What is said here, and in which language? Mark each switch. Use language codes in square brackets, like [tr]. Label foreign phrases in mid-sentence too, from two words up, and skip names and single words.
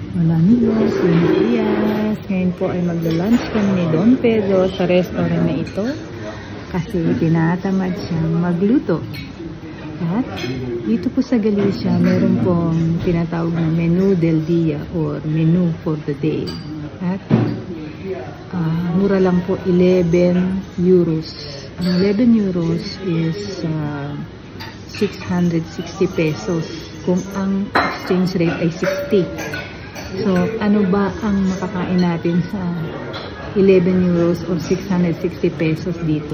[es] Hola amigos, buenos días. [tl] Ngayon po ay magla-lunch kami ni Don Pedro sa restaurant na ito kasi tinatamad siyang magluto. At dito po sa Galicia, meron pong tinatawag na [es] menu del dia [tl] or [en] menu for the day. [tl] At mura lang po, 11 euros. Ang 11 euros is 660 pesos kung ang [en] exchange rate [tl] ay 60. So, ano ba ang makakain natin sa 11 euros or 660 pesos dito?